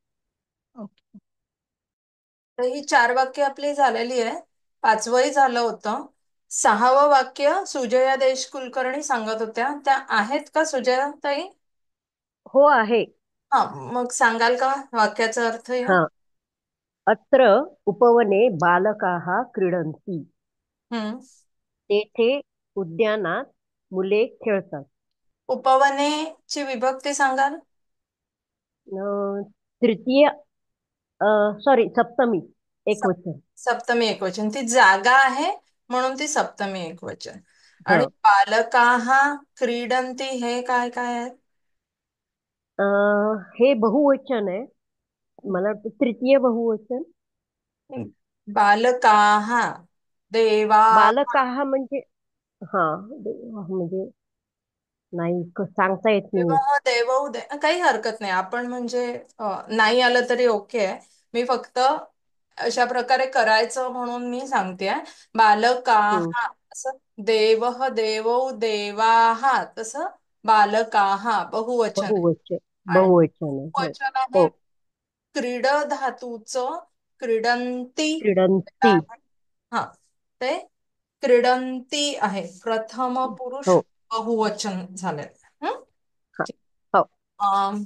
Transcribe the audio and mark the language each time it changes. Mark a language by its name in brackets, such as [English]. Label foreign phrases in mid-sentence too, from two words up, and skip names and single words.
[Marathi] ओके. तर ही 4 वाक्य आपली झालेली आहे. 5वंही झालं होतं. 6वं वाक्य सुजया देशकुलकर्णी सांगत होत्या. त्या आहेत का सुजया ताई? हो आहे. हा, मग सांगाल का वाक्याचा अर्थ या? हा. [Sanskrit] अत्र उपवने बालकाः क्रीडन्ति. हम्म. [Marathi] तेथे उद्यानात मुले खेळतात. उपवनेची विभक्ती सांगाल? तृतीय, सॉरी, सप्तमी सप- एकवचन. सप्तमी एकवचन. ती जागा आहे म्हणून ती सप्तमी एकवचन. हा. आणि [Sanskrit] बालकाः क्रीडन्ति [Marathi] हे काय काय आहे? हे बहुवचन आहे. मला वाटतं तृतीय बहुवचन. बालकाः देवा. बालकाः म्हणजे हा, म्हणजे नाही सांगता येत नाही. विवाह देवौ दे, काही हरकत नाही. आपण म्हणजे नाही आलं तरी ओके आहे. मी फक्त अशा प्रकारे करायचं म्हणून मी सांगते. बालकाः हम्म. असं, [Sanskrit] देवः देवौ देवाः [Marathi] तसं बालकाः बहुवचन आहे. बहुवचन. आणि बहुवचन आहे. हो. वचन आहे हो. क्रीड धातूचं क्रीडंती. क्रीडन्ति. हा, ते क्रीडंती आहे. प्रथम पुरुष हो. बहुवचन झाले. हा. हो. अं,